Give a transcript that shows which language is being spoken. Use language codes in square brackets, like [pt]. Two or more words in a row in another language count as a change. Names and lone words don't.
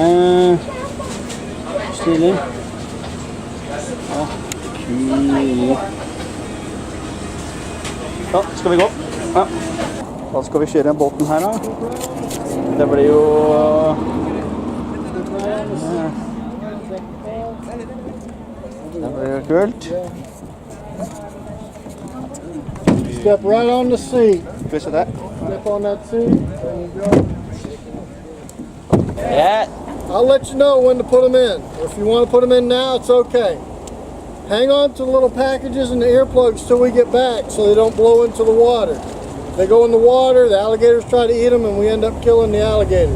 [no] Stilig. Ja, kul. Ja, skal vi gå? Ja. Da skal vi kjøre båten her da. Det blir jo... Det blir jo kult. [en] Step right on the seat. [no] Skal vi se det? [en] Step on that seat. There you go. Yeah. I'll let you know when to put them in. Or if you want to put them in now, it's okay. Hang on to the little packages and the earplugs till we get back so they don't blow into the water. If they go in the water, the alligators try to eat them and we end up killing the alligators.